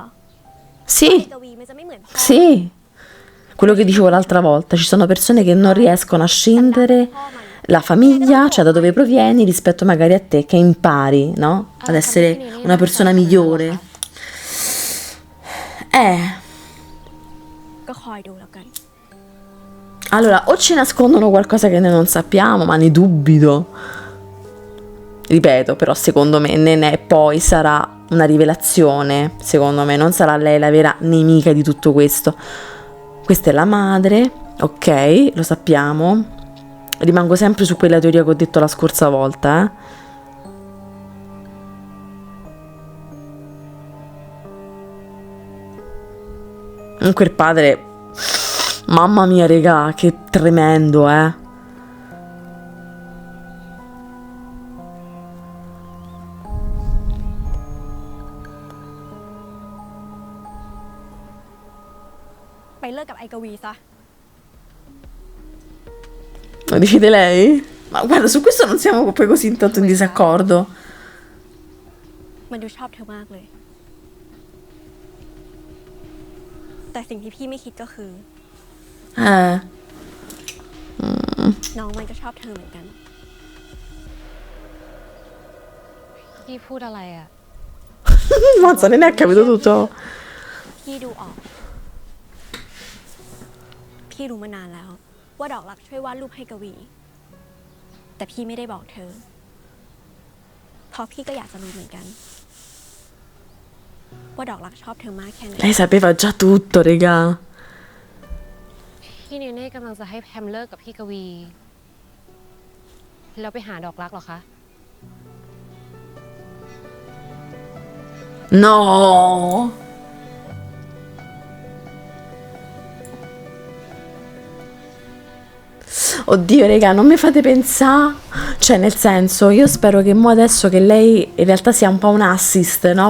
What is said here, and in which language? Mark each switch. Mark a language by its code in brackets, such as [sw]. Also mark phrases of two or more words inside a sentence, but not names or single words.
[it] Sì, [th] กวีมันจะไม่เหมือนพ่อ [it] sì. Quello che dicevo l'altra volta, ci sono persone che non riescono a scindere la famiglia, cioè da dove provieni, rispetto magari a te, che impari, no? Ad essere una persona migliore. [th] ก็คอยดูแล้วกัน [it] Allora, o ci nascondono qualcosa che noi non sappiamo, ma ne dubito. Ripeto, però secondo me Nenè poi sarà una rivelazione, secondo me, non sarà lei la vera nemica di tutto questo. Questa è la madre, ok, lo sappiamo. Rimango sempre su quella teoria che ho detto la scorsa volta, Comunque il padre, mamma mia, regà, che tremendo, [th] ไปเลิกกับไอกวีซะ [it] Lo decide lei? Ma guarda, su questo non siamo poi così tanto in disaccordo. [th] มันดูชอบเธอมากเลย แต่สิ่งที่พี่ไม่คิดก็คือ น้องมันก็ชอบเธอเหมือนกัน พี่พูดอะไรอ่ะ [it] Mazza, non è capito tutto. [th] พี่ดูออก พี่รู้มานานแล้ว ว่าดอกรักช่วยวาดรูปให้กวี แต่พี่ไม่ได้บอกเธอ เพราะพี่ก็อยากจะรู้เหมือนกัน ว่าดอกรักชอบเธอมากแค่ไหน [it] Lei sapeva già tutto, regà. [th] พี่เนเน่กำลังจะให้แพมเลิกกับพี่กวีแล้วไปหาดอกรักเหรอคะ [it] No! Oddio, raga, non mi fate pensare. Cioè, nel senso, io spero che mo adesso che lei in realtà sia un po' un assist, no?